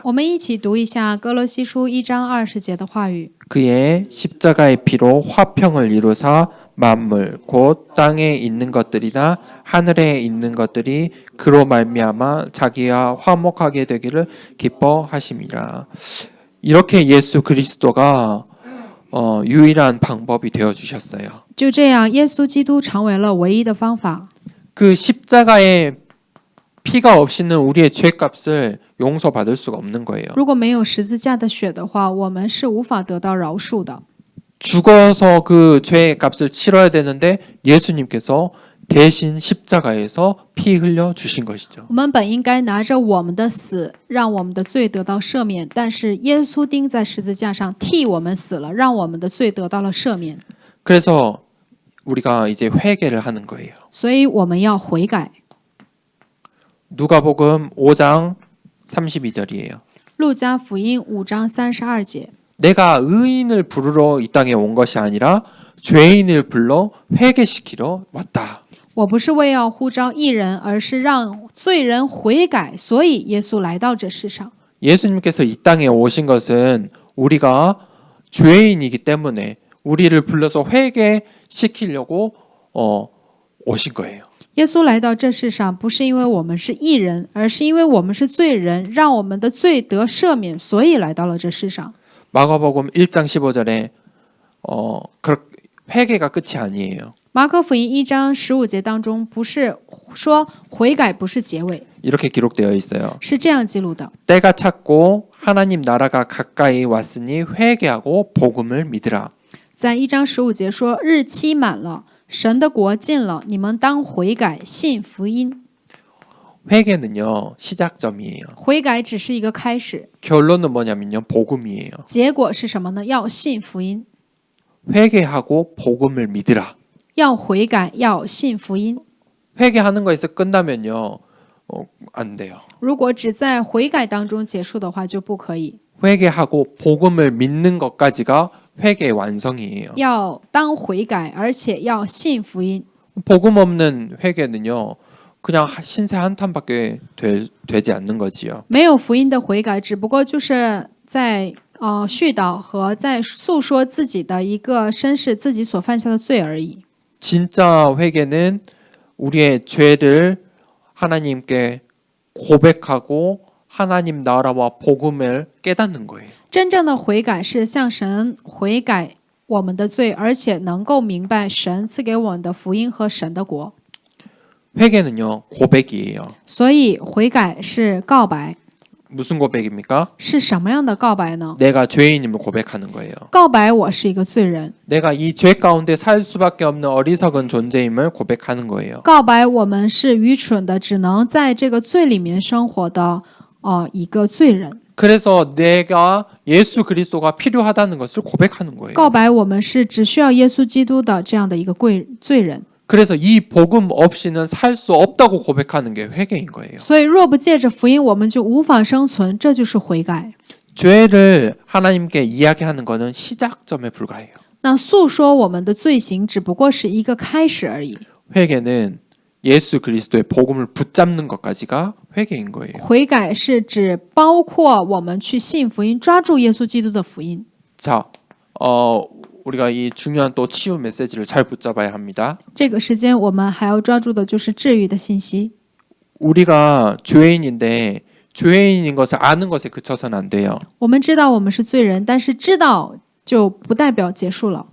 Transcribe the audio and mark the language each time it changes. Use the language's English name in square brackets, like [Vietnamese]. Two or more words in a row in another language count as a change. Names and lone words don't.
[Chinese] 我们一起读一下哥罗西书1章20节的话语。 [Korean] 그의 십자가의 피로 화평을 이루사 만물 곧 땅에 있는 것들이나 하늘에 있는 것들이 그로 말미암아 자기와 화목하게 되기를 기뻐하심이라. 이렇게 예수 그리스도가 유일한 방법이 되어 주셨어요. [Chinese] 就这样，耶稣基督成为了唯一的方法。 [Korean] 그 십자가의 피가 없이는 우리의 죄값을 용서받을 수가 없는 거예요. [Chinese] 如果没有十字架的血的话，我们是无法得到饶恕的。 [Korean] 죽어서 그 죄의 값을 치러야 되는데 예수님께서 대신 십자가에서 피 흘려 주신 것이죠. [Chinese] 我们本应该拿着我们的死，让我们的罪得到赦免，但是耶稣钉在十字架上替我们死了，让我们的罪得到了赦免。 [Korean] 그래서 우리가 이제 회개를 하는 거예요. [Chinese] 所以我们要悔改。 [Korean] 누가복음 5장 32절이에요. [Chinese] 路加福音5章32节。 [Korean] 내가 의인을 부르러 이 땅에 온 것이 아니라 죄인을 불러 회개시키러 왔다. [Chinese] 我不是为要呼召义人，而是让罪人悔改，所以耶稣来到这世上。 [Korean] 예수님께서 이 땅에 오신 것은 우리가 죄인이기 때문에 우리를 불러서 회개시키려고 오신 거예요. [Chinese] 耶稣来到这世上，不是因为我们是义人，而是因为我们是罪人，让我们的罪得赦免，所以来到了这世上。 [Korean] 마가복음 1장 15절에 회개가 끝이 아니에요. [Chinese] 马可福音1章15节当中，不是说悔改不是结尾， [Korean] 이렇게 기록되어 있어요. [Chinese] 是这样记录的： [Korean] 때가 찼고 하나님 나라가 가까이 왔으니 회개하고 복음을 믿으라. [Chinese] 在1章15节说，日期满了，神的国近了，你们当悔改，信福音。 [Korean] 회개는요 시작점이에요. [Chinese] 悔改只是一个开始， [Korean] 결론은 뭐냐면요 복음이에요. [Chinese] 结果是什么呢？要信福音， [Korean] 회개하고 복음을 믿으라. [Chinese] 要悔改，要信福音。 [Korean] 회개하는 거에서 끝나면요 안 돼요. [Chinese] 如果只在悔改当中结束的话，就不可以。 [Korean] 회개하고 복음을 믿는 것까지가 회개의 완성이에요. [Chinese] 要当悔改，而且要信福音。 [Korean] 복음 없는 회개는요 그냥 신세 한탄밖에 되지 않는 거지요. [Chinese] 没有福音的悔改，只不过就是在絮叨和在诉说自己的一个身世，自己所犯下的罪而已。 [Korean] 진짜 회개는 우리의 죄를 하나님께 고백하고 하나님 나라와 복음을 깨닫는 거예요. [Chinese] 真正的悔改是向神悔改我们的罪，而且能够明白神赐给我们的福音和神的国。 [Korean] 회개는요 고백이에요. [Chinese] 所以悔改是告白， [Korean] 무슨 고백입니까? [Chinese] 是什么样的告白呢？ [Korean] 내가 죄인임을 고백하는 거예요. [Chinese] 告白我是一个罪人， [Korean] 내가 이 죄 가운데 살 수밖에 없는 어리석은 존재임을 고백하는 거예요. [Chinese] 告白我们是愚蠢的，只能在这个罪里面生活的一个罪人。 [Korean] 그래서 내가 예수 그리스도가 필요하다는 것을 고백하는 거예요. [Chinese] 告白我们是只需要耶稣基督的这样的一个罪人。 [Korean] 그래서 이 복음 없이는 살 수 없다고 고백하는 게 회개인 거예요. [Chinese] 所以若不借着福音，我们就无法生存，这就是悔改。 [Korean] 죄를 하나님께 이야기하는 것은 시작점에 불과해요. [Chinese] 那诉说我们的罪行，只不过是一个开始而已。 [Korean] 회개는 예수 그리스도의 복음을 붙잡는 것까지가 회개인 거예요. [Chinese] 悔改是指包括我们去信福音，抓住耶稣基督的福音。 [Korean] 자, 우리가 이 중요한 또 치유 메시지를 잘 붙잡아야 합니다. [Chinese] 这个时间我们还要抓住的就是治愈的信息。 [Korean] 우리가 죄인인데 죄인인 것을 아는 것에 그쳐서는 안 돼요. [Chinese] 我们知道我们是罪人，但是知道就不代表结束了。